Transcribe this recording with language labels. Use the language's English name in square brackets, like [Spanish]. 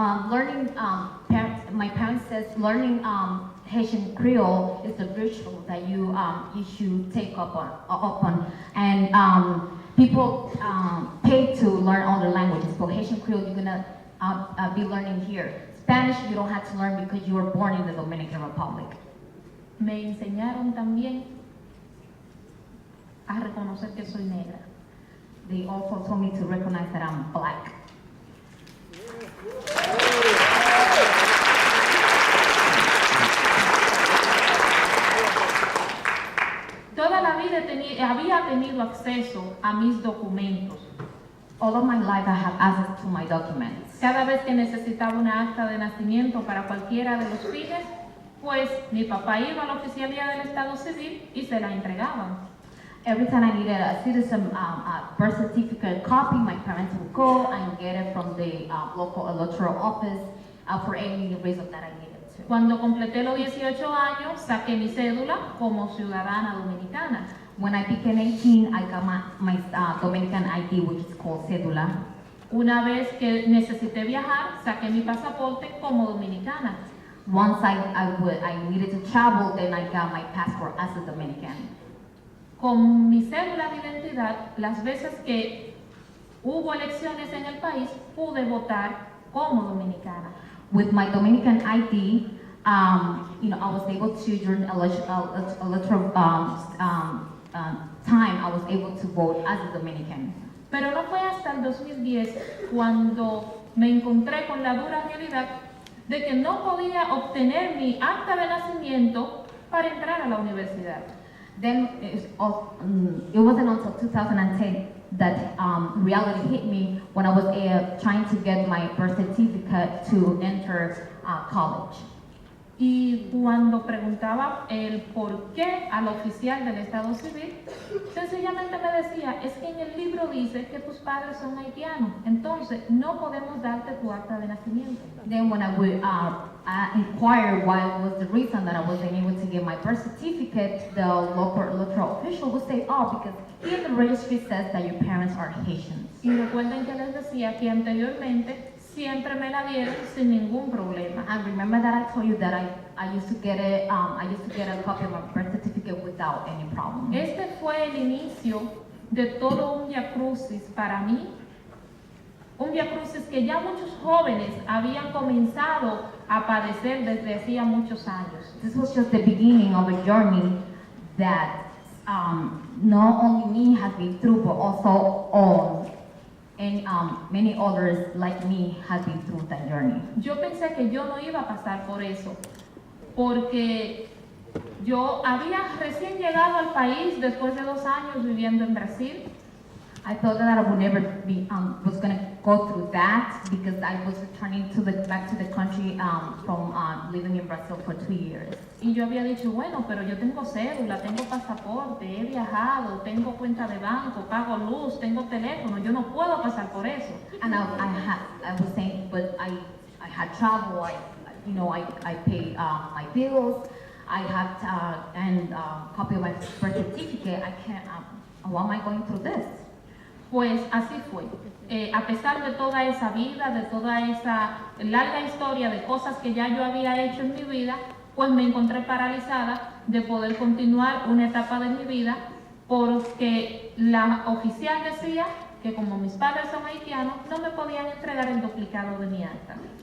[English] Learning, my parents says learning Haitian Creole is the virtue that you should take up on. And people pay to learn other languages, but Haitian Creole you're gonna be learning here. Spanish you don't have to learn because you were born in the Dominican Republic. [Spanish] Me enseñaron también a reconocer que soy negra. [English] They also told me to recognize that I'm black. [Spanish] Toda la vida había tenido acceso a mis documentos. [English] All of my life I have access to my documents. [Spanish] Cada vez que necesitaba una acta de nacimiento para cualquiera de los fines, pues mi papá iba a la oficialía del Estado Civil y se la entregaban. [English] Every time I needed a citizen birth certificate copy, my parents would go and get it from the local electoral office for any reason that I needed to. [Spanish] Cuando completé los 18 años, saqué mi cédula como ciudadana dominicana. [English] When I became 18, I got my Dominican ID, which is called cédula. [Spanish] Una vez que necesité viajar, saqué mi pasaporte como dominicana. [English] Once I needed to travel, then I got my passport as a Dominican. [Spanish] Con mi cédula de identidad, las veces que hubo elecciones en el país, pude votar como dominicana. [English] With my Dominican ID, I was able to, during electoral time, I was able to vote as a Dominican. [Spanish] Pero no fue hasta el 2010 cuando me encontré con la dura realidad de que no podía obtener mi acta de nacimiento para entrar a la universidad. [English] Then it wasn't until 2010 that reality hit me when I was trying to get my birth certificate to enter college. [Spanish] Y cuando preguntaba el por qué al oficial del Estado Civil, sencillamente me decía, es que en el libro dice que tus padres son haitianos, entonces no podemos darte tu acta de nacimiento. [English] Then when I would inquire what was the reason that I wasn't able to get my birth certificate, the local electoral official would say, oh, because here the registry says that your parents are Haitians. [Spanish] Y recuerden que les decía que anteriormente siempre me la dieron sin ningún problema. [English] And remember that I told you that I used to get a copy of my birth certificate without any problem. [Spanish] Este fue el inicio de todo un viacrucis para mí, un viacrucis que ya muchos jóvenes habían comenzado a padecer desde hacía muchos años. [English] This was just the beginning of a journey that not only me has been through, but also many others like me have been through that journey. [Spanish] Yo pensé que yo no iba a pasar por eso, porque yo había recién llegado al país después de 2 años viviendo en Brasil. [English] I thought that I would never be was going to go through that because I was returning back to the country from living in Brazil for 2 years. [Spanish] Y yo había dicho, bueno, pero yo tengo cédula, tengo pasaporte, he viajado, tengo cuenta de banco, pago luz, tengo teléfono, yo no puedo pasar por eso. [English] And I was saying, but I had travel, I paid my bills, I had copy of my birth certificate. I can't. Why am I going through this? [Spanish] Pues así fue. A pesar de toda esa vida, de toda esa larga historia de cosas que ya yo había hecho en mi vida, pues me encontré paralizada de poder continuar una etapa de mi vida porque la oficial decía que como mis padres son haitianos, no me podían entregar el duplicado de mi acta.